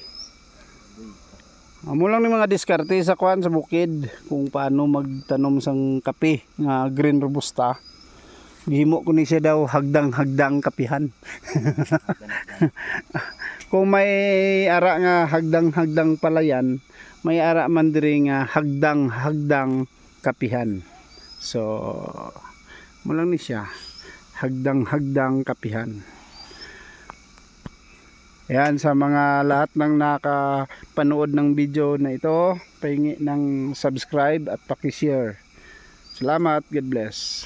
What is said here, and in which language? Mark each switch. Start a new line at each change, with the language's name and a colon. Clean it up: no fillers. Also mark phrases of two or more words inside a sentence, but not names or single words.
Hiligaynon: Amo lang ni mga diskarte sa kwan sa bukid kung paano magtanom sang kape nga green robusta. Gihimo ko ni siya daw hagdang-hagdang kapihan. Kung may ara nga hagdang-hagdang palayan, may ara man diri nga hagdang-hagdang kapihan. So, mo lang ni siya hagdang-hagdang kapihan.
Filipino: Ayan, sa mga lahat ng nakapanood ng video na ito, pahingi ng subscribe at paki-share. Salamat,
English: God bless.